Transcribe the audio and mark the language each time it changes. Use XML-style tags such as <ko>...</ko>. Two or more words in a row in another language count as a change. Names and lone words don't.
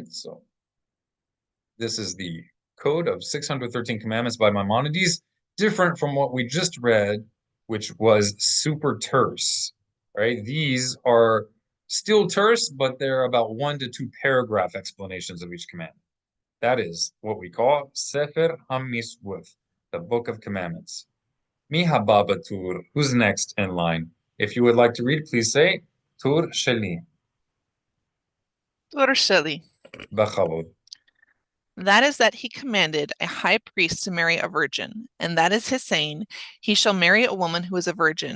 <en>So this is the code of 613 commandments by Maimonides, different from what we just read, which was super terse. Right? These are still terse, but they're about 1 to 2 paragraph explanations of each commandment. That is what we call Sefer HaMiswot, the Book of Commandments.</en> <he>Mi haba tur.</he> <en>Who's next in line? If you would like to read, please say</en> <he>Tur Sheli. Tur Sheli.</he> <en>B'chavod. That is that he commanded a high priest to marry a virgin, and that is his saying, he shall marry a woman who is a virgin.</en>